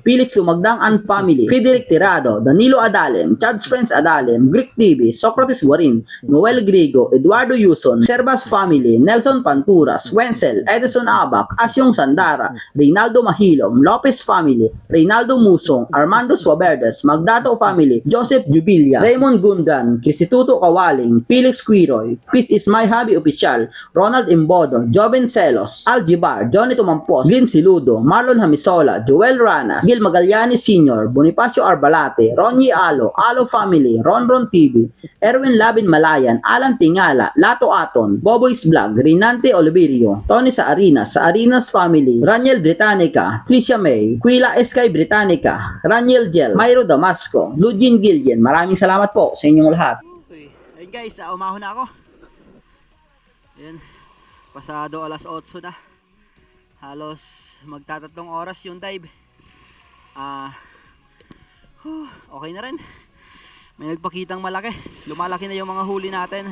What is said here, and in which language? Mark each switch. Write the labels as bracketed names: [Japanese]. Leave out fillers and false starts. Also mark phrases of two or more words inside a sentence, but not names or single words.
[Filipino] Felix Lumagdang and Family, Frederick Tirado, Danilo Adalem, Chad's Friends Adalem, Greek TV, Socrates Guarin, Noel Grigo, Eduardo Yuson, Servas Family, Nelson Panturas, Wenzel, Edison Abac, Asyong Sandara, Reynaldo Mahilom, Lopez Family, Reynaldo Musong, Armando Suaberdes, Magdato Family, Joseph Jubilia, Raymond Gundan, Kisituto Kawaling, Felix Quiroy, Peace is My Hobby Official, Ronald Imbodo, Joven Celos, Aljibar, Johnny Tumampos, Glyn Siludo, Marlon Hamisola, Joel Ranas, Gil Magallanes Sr., Bonifacio Arbalate, Ronnie Alo, Alo Family, Ronron TV, Erwin Labin Malayan, Alan Tingala, Lato Aton, Boboy's Vlog, Rinante Oliverio, Tony Saarinas Family, Raniel Britannica, Tricia May, Quila Eskay Britannica, Raniel Gel, Myro Damasco, Lugin Gillian. Maraming salamat po sa inyong lahat. Ayun guys, umahon na ako. Ayun, pasado alas 8 na. Halos magtatatlong oras yung dive. Okay na rin. May nagpakitang malaki. Lumalaki na yung mga huli natin.